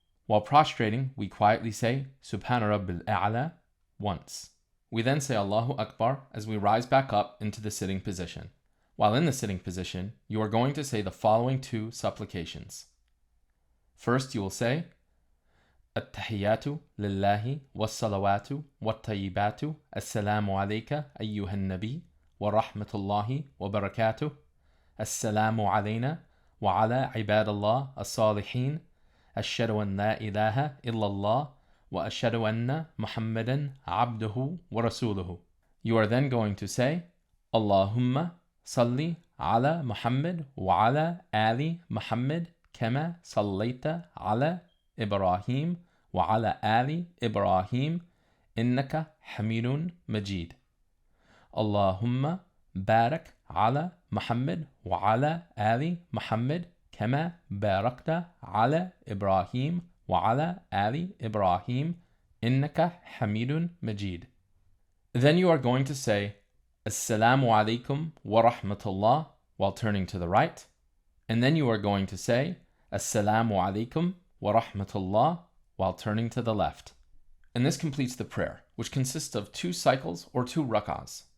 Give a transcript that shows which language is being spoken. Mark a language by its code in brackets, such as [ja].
[en] While prostrating, we quietly say, Subhana Rabbil A'la once. We then say Allahu Akbar as we rise back up into the sitting position. While in the sitting position, you are going to say the following 2 supplications. First, you will say, [ar] التحيات لله والصلوات والطيبات السلام عليك أيها النبي ورحمة الله وبركاته السلام علينا وعلى عباد الله الصالحين أشهد أن لا إله إلا الله وأشهد أن محمدا عبده ورسوله. [en] You are then going to say [ar] اللهم صل على محمد وعلى آل محمد كما صليت على إبراهيم وعلى آل إبراهيم إنك حميد مجيد. اللهم بارك على محمد وعلى آل محمد كما باركت على إبراهيم وعلى آل إبراهيم إنك حميد مجيد. [en] Then you are going to say Assalamu alaikum wa rahmatullah while turning to the right. And then you are going to say Assalamu alaikum wa rahmatullah while turning to the left. And this completes the prayer, which consists of 2 cycles or 2 rak'ahs.